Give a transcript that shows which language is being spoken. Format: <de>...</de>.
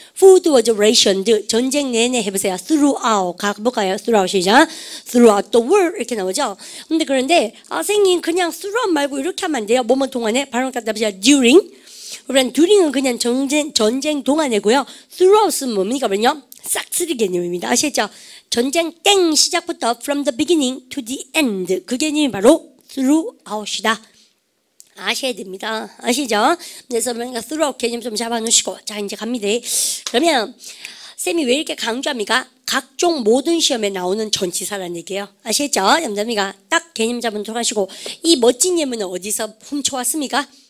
<en>food was rationed.</en> <ko>전쟁 내내 해보세요. throughout. 가볼까요? throughout 시작.</ko> <en>throughout the world.</en> <ko>이렇게 나오죠. 그런데, 선생님, 그냥 throughout 말고 이렇게 하면 안 돼요. 뭐뭐 동안에? 발음 갖다 보세요. during. 그러면 during은 그냥 전쟁 동안이고요. throughout은 뭡니까? 그러면요. 싹쓸이 개념입니다. 아시겠죠? 전쟁 땡 시작부터</ko> <en>from the beginning to the end.</en> <ko>그 개념이 바로 throughout이다. 아셔야 됩니다. 아시죠? 그래서 그러니까 throughout 개념 좀 잡아놓으시고 자 이제 갑니다. 그러면 쌤이 왜 이렇게 강조합니까? 각종 모든 시험에 나오는 전치사라는 얘기예요. 아시겠죠? 여러분들 딱 개념 잡아놓도록 하시고 이 멋진 예문은 어디서 훔쳐왔습니까?</ko>